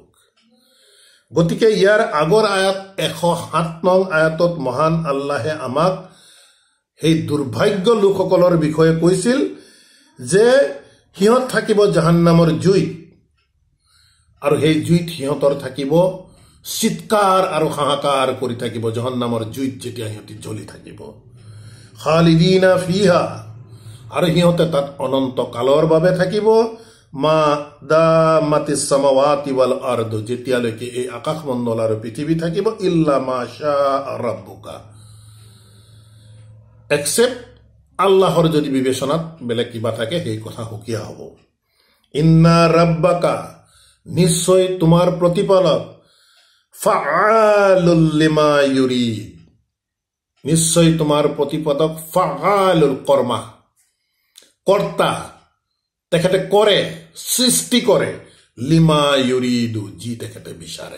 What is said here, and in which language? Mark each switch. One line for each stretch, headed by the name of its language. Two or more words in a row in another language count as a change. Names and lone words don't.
Assamese: গতিকে ইয়াৰ আগৰ আয়াত 107 নং আয়াতত মহান আল্লাহে আমাক সেই দুৰ্ভাগ্য লোকসকলৰ বিষয়ে কৈছিল যে সিহঁত থাকিব জাহান্নামৰ জুইত আৰু সেই জুইত সিহঁতৰ থাকিব চিৎকাৰ আৰু হাহাকাৰ কৰি থাকিব জাহান্নামৰ জুইত যেতিয়া সিহঁতি জ্বলি থাকিব।
Arabic: خالدين فيها,
Assamese: আৰু সিহঁতে তাত অনন্ত কালৰ বাবে থাকিব।
Arabic: ما دامت السماوات والأرض,
Assamese: যেতিয়ালৈকে এই আকাশমণ্ডল আৰু পৃথিৱী থাকিব।
Arabic: إلا ما شاء ربك,
Assamese: এক্সেপ্ট আল্লাহৰ যদি বিবেচনাত বেলেগ কিবা থাকে সেই কথা সুকীয়া হ'ব।
Arabic: إن ربك,
Assamese: নিশ্চয় তোমাৰ প্ৰতিপালক,
Arabic: فعال لما يريد,
Assamese: নিশ্চয় তোমাৰ প্ৰতিপালক ফাআলুল কৰ্মা, কৰ্তা, তেখেতে কৰে, সৃষ্টি কৰে,
Arabic: لما يريد,
Assamese: যি তেখেতে বিচাৰে।